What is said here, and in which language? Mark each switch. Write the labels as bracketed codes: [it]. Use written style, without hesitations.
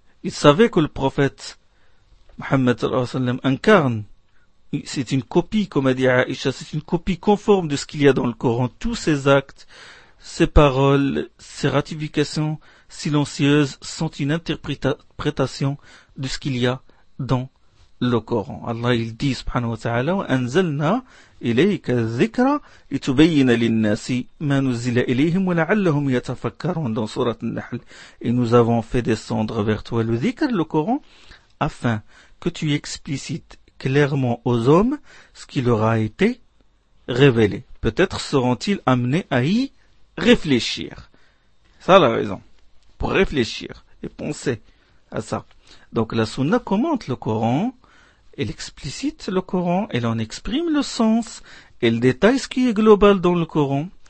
[fr] Ils savaient que le prophète Muhammad sallallahu alayhi wa sallam incarne. C'est une copie, comme a dit Aïcha, c'est une copie conforme de ce qu'il y a dans le Coran. Tous ces actes, ces paroles, ces ratifications silencieuses sont une interprétation de ce qu'il y a dans le Coran. Allah, il dit, [ar] subhanahu wa ta'ala, وَأَنزَلْنَا إِلَيْكَ الذِّكْرَ لِتُبَيِّنَ لِلنَّاسِ مَا نُزِّلَ إِلَيْهِمْ وَلَعَلَّهُمْ يَتَفَكَّرُونَ [fr] dans Surat An-Nahl. Et nous avons fait descendre vers toi le dhikr, le Coran, afin que tu explicites clairement aux hommes ce qui leur a été révélé. Peut-être seront-ils amenés à y réfléchir. Ça a la raison. Pour réfléchir et penser à ça. Donc la sunna commente le Coran, elle explicite le Coran, elle en exprime le sens, elle détaille ce qui est global dans le Coran,